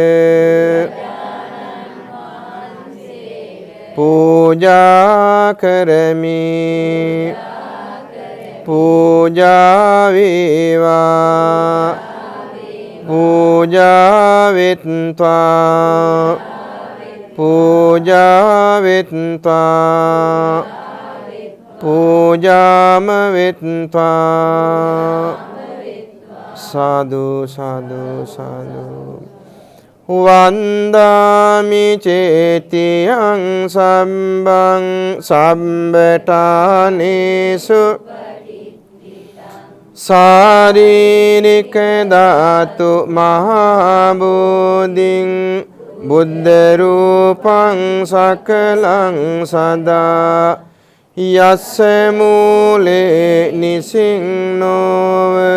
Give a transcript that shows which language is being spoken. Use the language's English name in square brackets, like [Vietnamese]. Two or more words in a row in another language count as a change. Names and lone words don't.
[Sinhala] පූජා කරමි පූජා වේවා පූජා වෙත්වා පූජා වෙත්වා පූජාම වෙත්වා සාදු සාදු සාදු [Pali] වන්දාමි චේතියං සම්බං සම්බටානේසු සාරීරික ධාතු මහා බෝධින් බුද්ධ රූපං සකලං සදා යස්ස මූලේ නිසින්නෝව